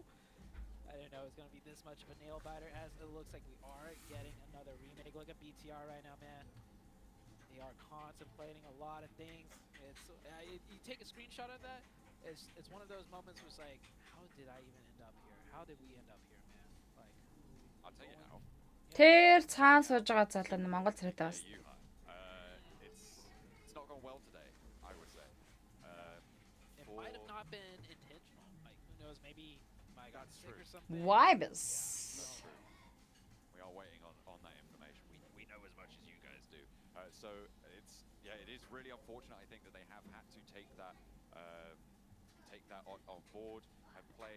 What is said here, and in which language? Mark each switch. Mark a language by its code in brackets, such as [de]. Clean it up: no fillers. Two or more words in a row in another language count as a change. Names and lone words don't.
[en] I didn't know it was going to be this much of a nail biter, as it looks like we are getting another remake. Look at BTR right now, man. They are contemplating a lot of things. It's you take a screenshot of that. It's one of those moments where it's like, how did I even end up here? How did we end up here, man? Like, I'll tell you how. [mn] Тэр цаана сууж байгаа залуу нь Монгол царайтай бас. [en] It's not gone well today, I would say. It might have not been intentional. Like, who knows? Maybe I got sick or something. Vibes. We are waiting on that information. We know as much as you guys do. So it is really unfortunate. I think that they have had to take that on board and play.